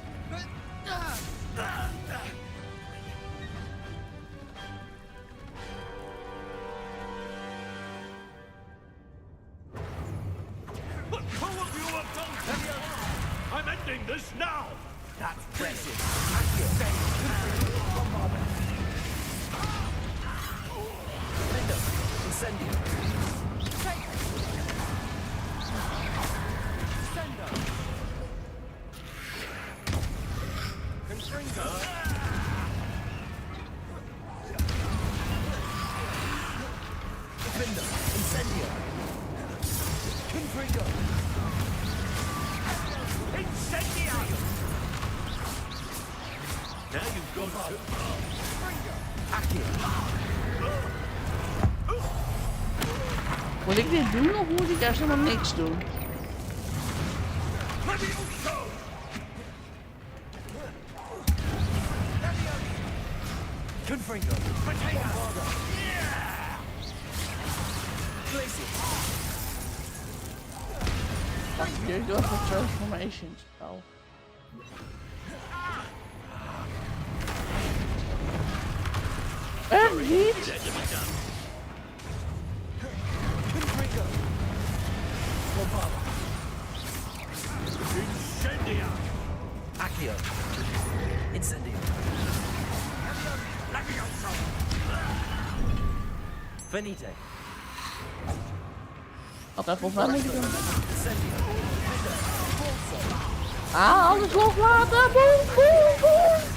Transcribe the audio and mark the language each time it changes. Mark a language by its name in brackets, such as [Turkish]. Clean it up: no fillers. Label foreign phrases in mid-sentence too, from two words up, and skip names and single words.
[English] But who of you have done this? I'm ending this now! That's precious! Accio! Bombarda! Findo! Incendio! Sendo! Confringo! Findo! Incendio! Confringo! Incendio! Now you've gone too far. Accio! [Dutch] Moet ik dit doen of moet ik juist helemaal niks doen? Levioso! Confringo! Bombarda! Glacier! Jullie doen even transformation spel. Vergeet! Confringo! Bombarda! Incendio! Accio! Incendio! Levioso! Venite. Oké, volgens mij moet ik doen. Incendio! Findo! Bolso! Ah, alles loslaten! Boem, boem, boem!